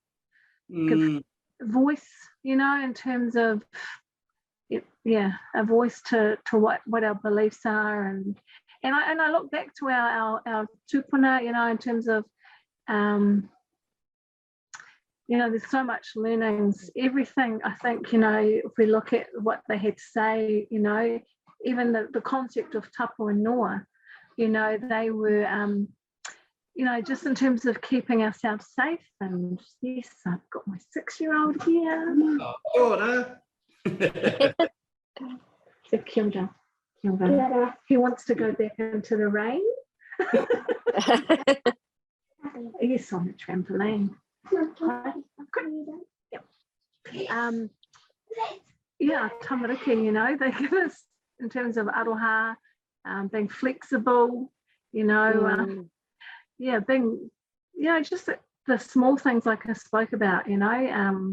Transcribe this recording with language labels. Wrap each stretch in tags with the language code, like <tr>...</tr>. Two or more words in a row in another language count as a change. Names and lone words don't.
<en>voice, you know, in terms of a voice to what our beliefs are, and I look back to our tūpuna, you know, in terms of You know, there's so much learnings, everything. I think, you know, if we look at what they had to say, you know, even the concept of Tapa and noa, you know, they were, you know, just in terms of keeping ourselves safe. And yes, I've got my 6-year-old here.</en> <mi>Hui Ora. So kia ora. Kia ora.</mi> <en>He wants to go back into the rain. Yes, on the trampoline. Yeah, tamariki, you know, they give us in terms of aroha, being flexible, you know, yeah, being, you know, just the small things like I spoke about, you know.</en>